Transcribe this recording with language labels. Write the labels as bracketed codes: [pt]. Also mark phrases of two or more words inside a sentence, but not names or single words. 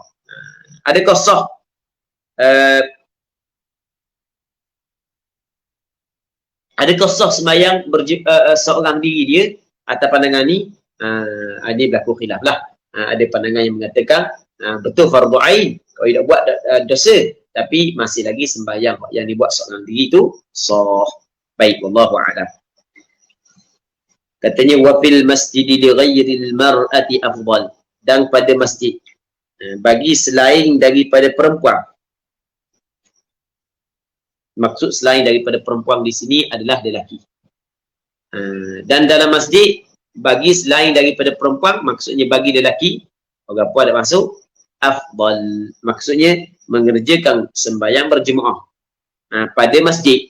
[ms] Adakah sah sembahyang seorang diri dia atas pandangan ni? Ini berlaku khilaf lah. Ada pandangan yang mengatakan betul fardu ain, kalau tidak buat dosa, tapi masih lagi sembahyang yang dibuat seorang diri itu sah. Baik, wallahu a'lam. Katanya [ar] وفي المسجد لغير المرأة أفضل, [ms] dan pada masjid bagi selain daripada perempuan. Maksud selain daripada perempuan di sini adalah lelaki. Dan dalam masjid bagi selain daripada perempuan, maksudnya bagi lelaki, orang puan ada masuk, afdal, maksudnya mengerjakan sembahyang berjemaah pada masjid.